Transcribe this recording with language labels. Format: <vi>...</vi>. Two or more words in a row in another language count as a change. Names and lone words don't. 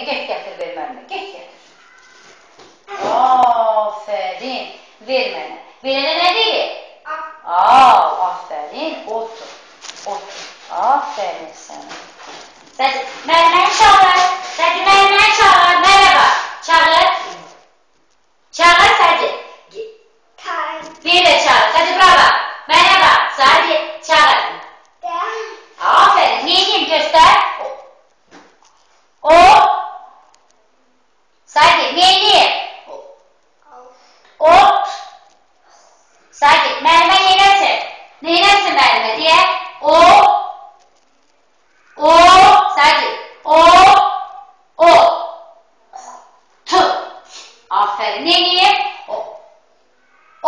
<az>Get gətir ver mənimə. Get gətir. Aferin. Ver mənə. Verənə nə deyir? Aferin. Otur. Otur. Aferin sənə. Səcid müəlliməni çağır. Səcid müəlliməni çağır. Merhaba. Çağır. Çağır Səcid. Bir de çağır. Səcid bravo. Merhaba. Səcid çağır. Aferin.</az> <tr>Neyim göster.</tr> <az>O. Səcid neyim? O. Səcid müəllimə neynəsin? Neynəsin müəllimə deyə. O. O. Səcid. O. O. Tu. Aferin. Neyim? O. O.</az>